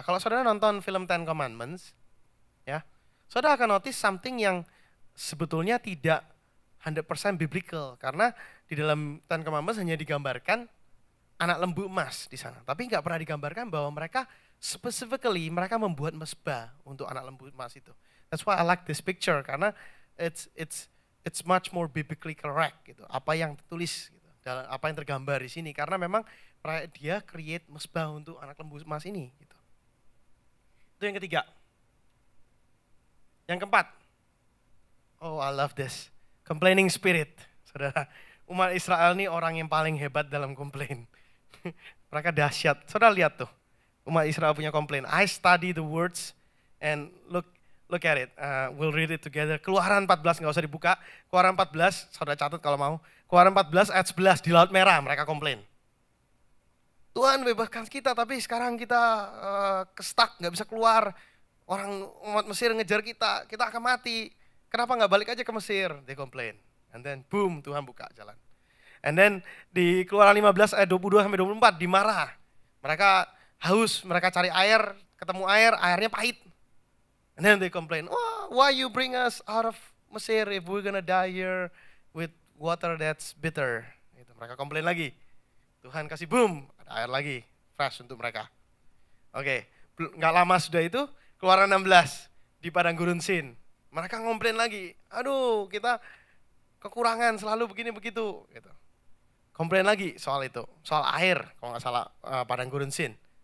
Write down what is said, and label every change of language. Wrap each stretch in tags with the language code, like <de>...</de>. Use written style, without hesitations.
<id>Kalau saudara nonton film Ten Commandments, ya, saudara akan notice something yang sebetulnya tidak 100% biblical. Karena di dalam Ten Commandments hanya digambarkan anak lembu emas di sana. Tapi nggak pernah digambarkan bahwa mereka specifically mereka membuat mesbah untuk anak lembu emas itu.</id> <en>That's why I like this picture karena it's much more biblically correct gitu.</en> <id>Apa yang tertulis gitu, dalam apa yang tergambar di sini karena memang dia create mesbah untuk anak lembu emas ini gitu. Itu yang ketiga. Yang keempat.</id> <en>Oh, I love this. Complaining spirit.</en> <id>Saudara, umat Israel ini orang yang paling hebat dalam komplain. Mereka dahsyat. Saudara lihat tuh. Umat Israel punya komplain.</id> <en>I study the words and look at it. We'll read it together.</en> <id>Keluaran 14 nggak usah dibuka. Keluaran 14, saudara catat kalau mau. Keluaran 14 ayat 11 di Laut Merah mereka komplain. Tuhan bebaskan kita tapi sekarang kita kestak nggak bisa keluar. Orang umat Mesir ngejar kita akan mati. Kenapa nggak balik aja ke Mesir?</id> <en>They complain. And then boom,</en> <id>Tuhan buka jalan. And then di Keluaran 15 ayat 22 sampai 24 dimarah. Mereka haus, mereka cari air, ketemu air, airnya pahit.</id> <en>And then they complain, "Oh, why you bring us out of Mesir if we're gonna die here with water that's bitter?"</en> <id>Gitu. Mereka komplain lagi. Tuhan kasih boom, ada air lagi, fresh untuk mereka. Oke, nggak lama sudah itu, Keluaran 16 di Padang Gurun Sin. Mereka komplain lagi, aduh kita kekurangan selalu begini begitu. Gitu. Komplain lagi soal itu, soal air, kalau nggak salah Padang Gurun Sin.</id>